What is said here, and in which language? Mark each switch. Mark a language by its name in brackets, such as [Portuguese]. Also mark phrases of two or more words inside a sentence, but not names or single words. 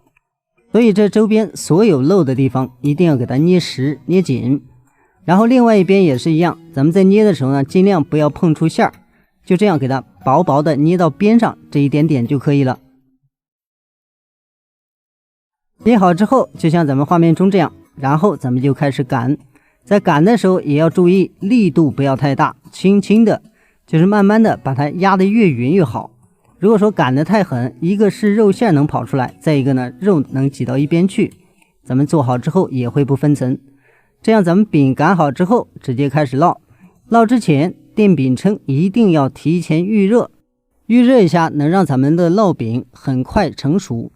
[Chinese] 所以這周邊所有漏的地方一定要給它捏實捏緊。然後另外一邊也是一樣，咱們在捏的時候呢，盡量不要碰出餡，就這樣給它薄薄的捏到邊上這一點點就可以了。捏好之後，就像咱們畫面中這樣，然後咱們就開始擀。在擀的時候也要注意力度不要太大，輕輕的，就是慢慢的把它壓得越勻越好。如果說擀得太狠，一個是肉餡能跑出來，再一個呢，肉能擠到一邊去，咱們做好之後也會不分層。這樣咱們餅擀好之後，直接開始烙。烙之前，電餅铛一定要提前預熱，預熱一下能讓咱們的烙餅很快成熟。